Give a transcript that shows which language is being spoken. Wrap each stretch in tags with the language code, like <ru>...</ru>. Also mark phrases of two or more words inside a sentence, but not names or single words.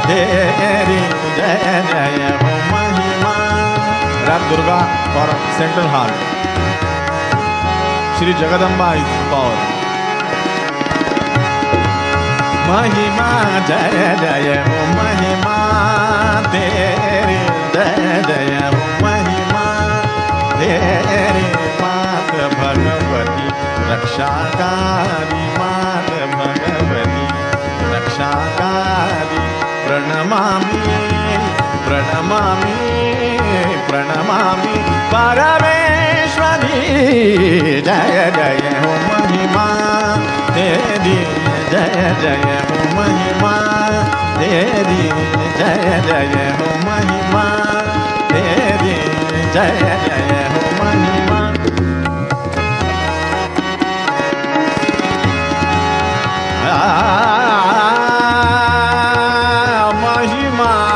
<hi>तेरी जय जय हो महिमा।</hi> <en>राग दुर्गा for Central Hall. Shri Jagadamba is power.</en> <hi>महिमा जय जय हो महिमा तेरी जय जय हो महिमा तेरी मात भगवती रक्षाकारी मात भगवती रक्षाकारी</hi> <sa>प्रणमामि प्रणमामि प्रणमामि परमेश्वरी</sa> <hi>जय जय हो महिमा तेरी जय जय हो महिमा तेरी जय जय हो महिमा तेरी जय जय हो महिमा। महिमा</hi>